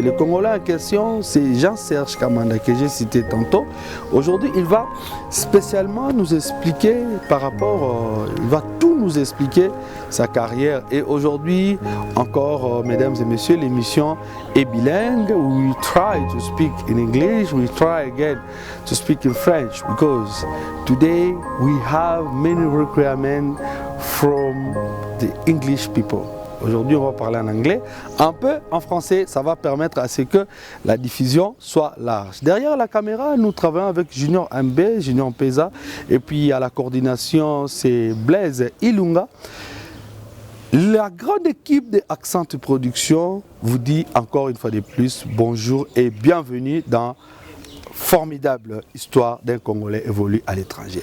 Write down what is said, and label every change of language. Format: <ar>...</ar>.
<fr>Le Congolais en question, c'est Jean-Serge Kamanda que j'ai cité tantôt. Aujourd'hui, il va spécialement nous expliquer par rapport, il va tout nous expliquer sa carrière. Et aujourd'hui, encore, mesdames et messieurs, l'émission est bilingue.</fr> <en>We try to speak in English, we try again to speak in French because today we have many requirements from the English people.</en> <fr>Aujourd'hui, on va parler en anglais, un peu en français, ça va permettre à ce que la diffusion soit large. Derrière la caméra, nous travaillons avec Junior MB, Junior Peza, et puis à la coordination, c'est Blaise Ilunga. La grande équipe de Accent Production vous dit encore une fois de plus bonjour et bienvenue dans Formidable Histoire d'un Congolais évolué à l'étranger.</fr>